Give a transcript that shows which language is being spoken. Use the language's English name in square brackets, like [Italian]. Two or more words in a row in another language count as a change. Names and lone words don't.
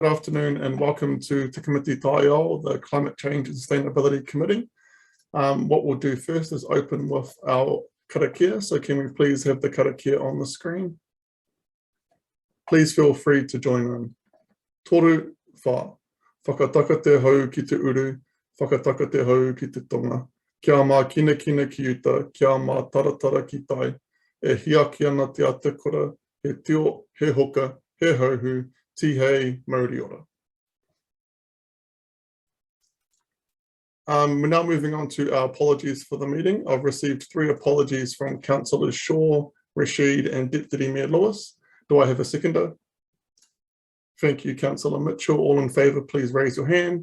[English] Good afternoon and welcome to Te Committee Tāiao, the Climate Change and Sustainability Committee. What we'll do first is open with our karakia. So can we please have the karakia on the screen? Please feel free to join in. [Māori] Toru wha, whakataka te hau ki te uru, whakataka te hau ki te tonga. Kia mā kina kina ki uta, kia mā taratara ki tai. E hiaki ana te atakura, he tio, he hoka, he hauhu, tihei, mauri ora. [English] We're now moving on to our apologies for the meeting. I've received 3 apologies from Councillors Shaw, Rashid and Deputy Mayor Lewis. Do I have a seconder? Thank you, Councillor Mitchell. All in favour, please raise your hand.